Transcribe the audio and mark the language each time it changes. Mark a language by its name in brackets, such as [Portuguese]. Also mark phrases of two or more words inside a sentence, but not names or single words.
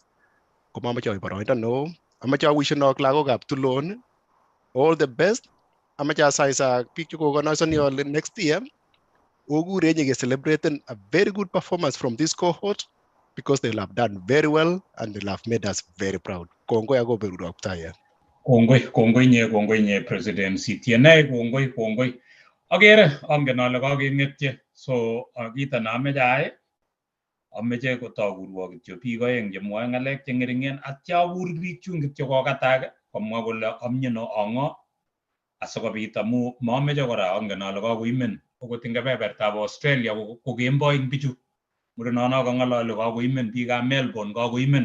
[English] I don't know. Amacha wish Tulon all the best. [Kalenjin] Amacha saisa [English] picture next year. Ogu Renye is celebrating a very good performance from this cohort because they have done very well and they have made us very proud. [Kalenjin] Kongoi nye presidency tiene kongoi agere angen ale kakeng'etye so kita nameche ameche kotokurwo kityo biik oeng chemwoe ng'alek cheng'ering'en atya akur biik chun kityo kokatak komwa kole amyeno ang'o asikobit amu mameche kora angen ale kakoimen okot ing kebebertab Australia ko kemboi bichu murenono kang'ololi kakoimen biikab Melbourne kakoimen.